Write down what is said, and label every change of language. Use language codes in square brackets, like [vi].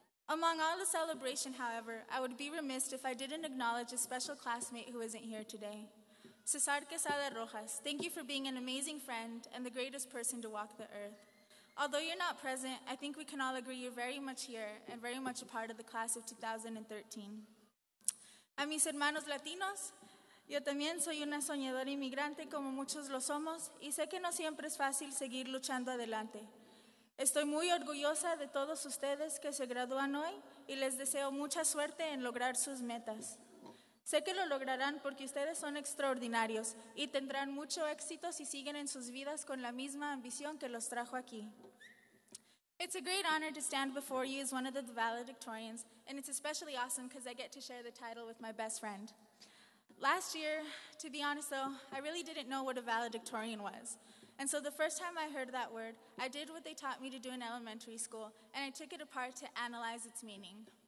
[en] Among all the celebration, however, I would be remiss if I didn't acknowledge a special classmate who isn't here today. Cesar Quesada Rojas, thank you for being an amazing friend and the greatest person to walk the earth. Although you're not present, I think we can all agree you're very much here and very much a part of the class of 2013. [es] A mis hermanos latinos, yo también soy una soñadora inmigrante como muchos lo somos y sé que no siempre es fácil seguir luchando adelante. Estoy muy orgullosa de todos ustedes que se gradúan hoy y les deseo mucha suerte en lograr sus metas. Sé que lo lograrán porque ustedes son extraordinarios y tendrán mucho éxito si siguen en sus vidas con la misma ambición que los trajo aquí. [en] It's a great honor to stand before you as one of the valedictorians, and it's especially awesome because I get to share the title with my best friend. Last year, to be honest though, I really didn't know what a valedictorian was. And so the first time I heard that word, I did what they taught me to do in elementary school, and I took it apart to analyze its meaning.